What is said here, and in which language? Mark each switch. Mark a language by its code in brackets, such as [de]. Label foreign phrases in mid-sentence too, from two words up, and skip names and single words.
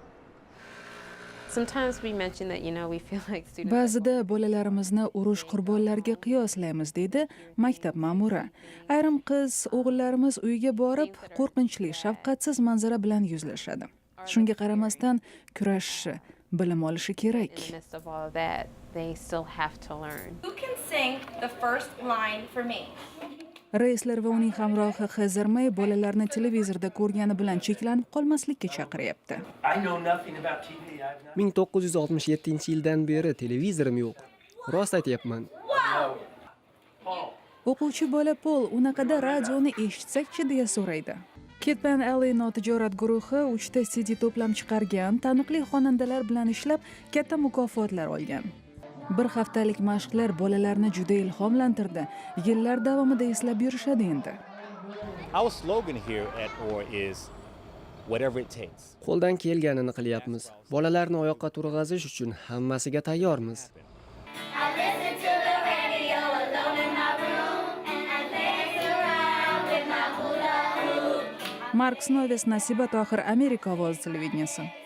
[uz] Ba'zida bolalarimizni urush qurbonlariga qiyoslaymiz, deydi maktab ma'muri. Ayrim qiz o'g'illarimiz uyiga borib, qo'rqinchli, shafqatsiz manzara bilan yuzlashadi. Shunga qaramasdan kurashishi, bilim olishi kerak. [en] Who can sing the first line for me? [uz] Reisler va uning hamrohi Xizr May bolalarni televizorda ko'rgani bilan cheklanib qolmaslikka chaqiryapti. 1967-yildan beri televizorim yo'q. Rost aytyapman. O'quvchi bola Paul unaqada radioni eshitsakchi deya so'raydi. Kid Pen Alley notijorat guruhi 3 ta CD to'plam chiqargan, taniqli xonandalar bilan ishlab katta mukofotlar olgan. Bir haftalik mashqlar bolalarni juda ilhomlantirdi. Yillar davomida eslab yurishadi endi. [en] Our slogan here at OR is whatever it takes. [uz] Qo'ldan kelganini qilyapmiz. Bolalarni oyoqqa turg'azish uchun hammasiga tayyormiz. Mark Snoves, Nasiba Tohir, Amerika ovozi televideniyasi.